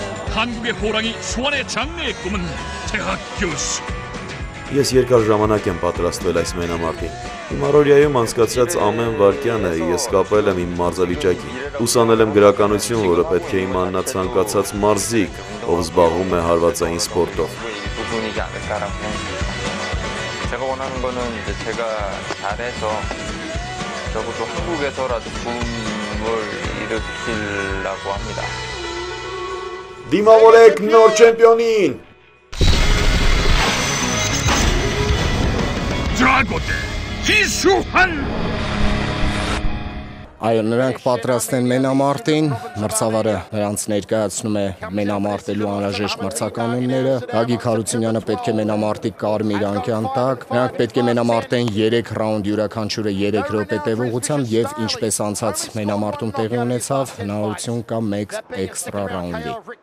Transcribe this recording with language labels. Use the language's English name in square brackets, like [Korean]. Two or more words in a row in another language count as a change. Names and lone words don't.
[Korean] 한국의 호랑이 수원의 장래의 꿈은 대학 교수. [Armenian] Ես երկար ժամանակ եմ պատրաստվել այս մենամարտին։ Իմ առօրյայում անցկացրած ամեն վայրկյանը ես կապել եմ իմ մարզավիճակին։ Ուսանել եմ գրականություն, որը պետք է իմանա ցանկացած մարզիկ, ով զբաղվում է հարվածային սպորտով։ [Korean] 제가 원하는 거는 이제 제가 잘해서 적어도 한국에서라도 붐을 일으키려고 합니다. [Armenian] Դիմավորեք նոր չեմպիոնին։ [Korean] 드라고대 기수한. [Armenian] Այո, նրանք պատրաստ են մենամարտին, մրցավարը նրանց ներկայացնում է մենամարտելու անհրաժեշտ մրցականոնները, Գագիկ Հարությունյանը պետք է մենամարտի կարմիր անկյան տակ, նրանք պետք է մենամարտեն 3 ռաունդ յուրաքանչյուրը 3 րոպե տևողությամբ եւ ինչպես անցած մենամարտում տեղի ունեցավ, հնարավորություն կա 1 էքստրա ռաունդի։